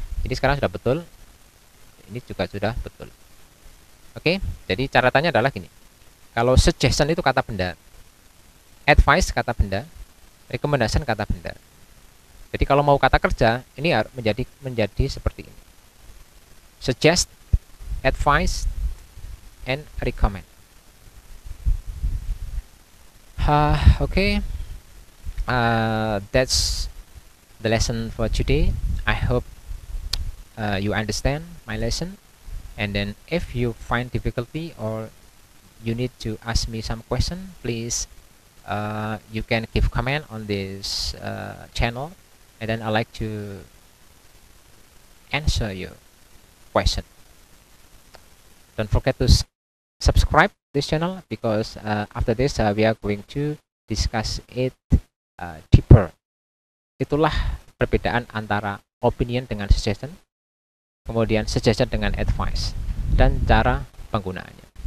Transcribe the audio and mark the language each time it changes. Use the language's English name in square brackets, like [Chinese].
[Indonesian] Jadi sekarang sudah betul, ini juga sudah betul. Oke, jadi catatannya adalah gini. Kalau suggestion itu kata benda, advice kata benda, recommendation kata benda. Jadi kalau mau kata kerja, ini menjadi seperti ini. [English] Suggest, advise, and recommend. Okay. That's the lesson for today. I hope you understand my lesson. And then if you find difficulty or you need to ask me some question, please you can give comment on this channel. And then I like to answer your question. Don't forget to subscribe this channel because after this we are going to discuss it deeper. [Indonesian] Itulah perbedaan antara opinion dengan suggestion, kemudian suggestion dengan advice, dan cara penggunaannya.